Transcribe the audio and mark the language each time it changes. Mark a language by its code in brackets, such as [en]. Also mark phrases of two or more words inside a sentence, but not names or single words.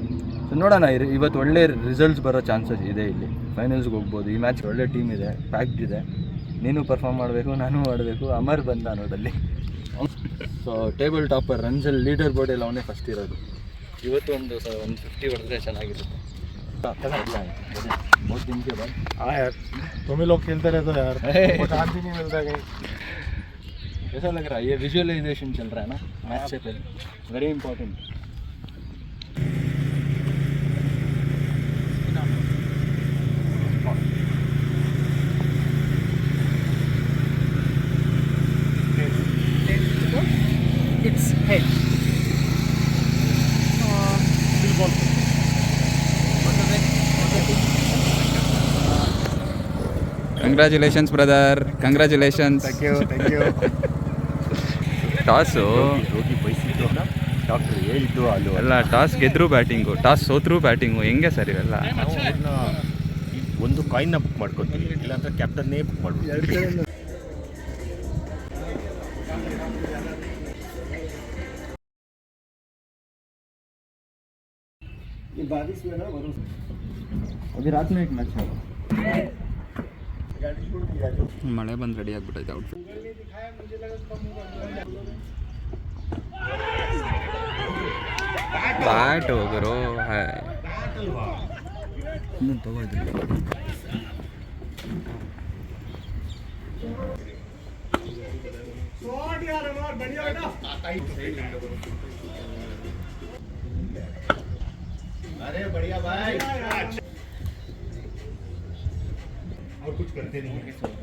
[kn] ಸೊ ನೋಡೋಣ, ಇವತ್ತು ಒಳ್ಳೆ ರಿಸಲ್ಟ್ಸ್ ಬರೋ ಚಾನ್ಸಸ್ ಇದೆ. ಇಲ್ಲಿ ಫೈನಲ್ಸ್ಗೆ ಹೋಗ್ಬೋದು. ಈ ಮ್ಯಾಚ್ ಒಳ್ಳೆ ಟೀಮ್ ಇದೆ, ಪ್ಯಾಕ್ಡ್ ಇದೆ. ನೀನು ಪರ್ಫಾರ್ಮ್ ಮಾಡಬೇಕು, ನಾನು ಮಾಡಬೇಕು. ಅಮರ್ ಬಂದ ನೋಡಲ್ಲಿ. [en] so table topper [kn] ರನ್ಸಲ್ಲಿ ಲೀಡರ್ ಬೋರ್ಡಲ್ಲಿ ಅವನೇ ಫಸ್ಟ್ ಇರೋದು. ಇವತ್ತು ಒಂದು 50 ಹೊಡೆದ್ರೆ ಚೆನ್ನಾಗಿರುತ್ತೆ. [hi] बहुत दिन के बाद हाँ यार, तुम ही लोग खेलते रहते हो यार, चांस ही नहीं मिलता कहीं। कैसा लग रहा है? ये विजुअलाइजेशन चल रहा है ना मैच से पहले, [en] very important. It's head. Ball. congratulations brother, congratulations. Thank you. [kn] ಟಾಸು ಹೋಗಿ ಬಯಸಿದ್ದು ಡಾಕ್ಟರ್ ಹೇಳಿದ್ದು ಅಲ್ಲೂ ಎಲ್ಲ. ಟಾಸ್ ಗೆದ್ದರೂ ಬ್ಯಾಟಿಂಗು, ಟಾಸ್ ಸೋತ್ರೂ ಬ್ಯಾಟಿಂಗು, ಹೆಂಗೆ ಸರ್ ಇವೆಲ್ಲ? ಒಂದು ಕಾಯಿನ್ನ ಬುಕ್ ಮಾಡ್ಕೊತೀವಿ, ಇಲ್ಲಾಂದ್ರೆ ಕ್ಯಾಪ್ಟನ್ನೇ ಬುಕ್ ಮಾಡ್ಕೊತೀವಿ. [hi] बारिश में ना भरोसा। अभी रात में एक मैच है. [kn] ಮಳೆ ಬಂದು ರೆಡಿ ಆಗಿಬಿಟ್ಟೈತೆ ಔಟ್ಫಿಟ್. ಬ್ಯಾಟ್ ಹೋಗರು ಇನ್ನೊಂದು ತಗೊಳ್ತೀನಿ. [hi] अरे बढ़िया भाई, और कुछ करते नहीं है.